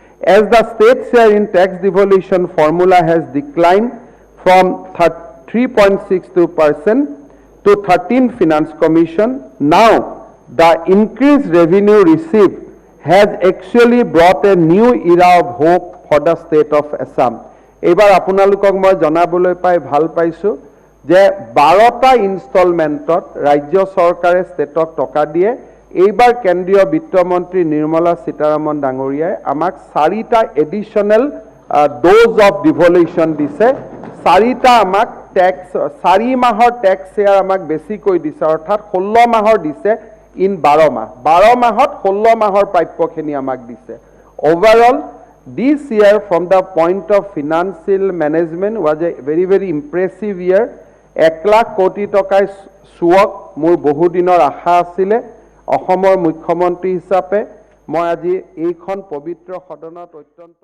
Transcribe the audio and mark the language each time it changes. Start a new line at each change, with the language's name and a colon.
English: As the state share in tax devolution formula has declined from 3.62% to 13 Finance Commission, now the increased revenue received has actually brought a new era of hope for the state of Assam.
Assamese: এইবাৰ আপোনালোকক মই জনাবলৈ পাই ভাল পাইছো যে 12টা ইনষ্টলমেণ্টত ৰাজ্য চৰকাৰে ষ্টেটক টকা দিয়ে। এইবাৰ কেন্দ্ৰীয় বিত্তমন্ত্ৰী নিৰ্মলা সীতাৰামন ডাঙৰীয়াই আমাক 4টা এডিশনেল ডোজ অফ ডিভলিউশ্যন দিছে। 4টা আমাক টেক্স 4 মাহৰ টেক্স শ্বেয়াৰ আমাক বেছিকৈ দিছে, অৰ্থাৎ 16 মাহৰ দিছে ইন 12 মাহ। 12 মাহত 16 মাহৰ প্ৰাপ্যখিনি আমাক দিছে।
English: Overall, this year from the point of financial management was a very impressive year.
Assamese: 1 lakh কোটি টকাৰ চুৱক মোৰ বহুদিনৰ আশা আছিলে। অসমৰ মুখ্যমন্ত্ৰী হিচাপে মই আজি এইখন পবিত্ৰ সদনত অত্যন্ত